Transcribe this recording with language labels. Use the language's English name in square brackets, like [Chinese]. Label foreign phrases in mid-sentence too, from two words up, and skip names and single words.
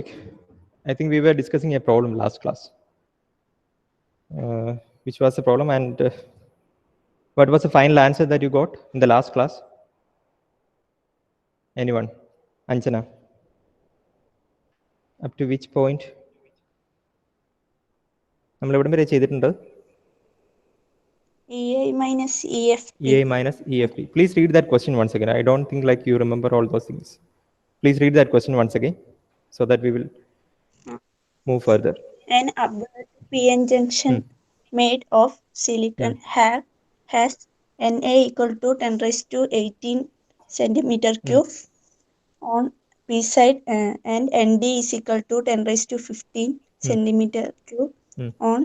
[English] I think we were discussing a problem last class. Which was the problem, and what was the final answer that you got in the last class? Anyone? Anjana? Up to which point? [Malayalam] നമ്മൾ എവിടെ വരെ ചെയ്തിട്ടുണ്ട്? [English] EI minus EFP. EI minus EFP. Please read that question once again. I don't think like you remember all those things. Please read that question once again so that we will move further. An upward PN junction made of silicon has Na equal to 10 raised to 18 centimeter cube on P side and Nd is equal to 10 raised to 15 centimeter cube on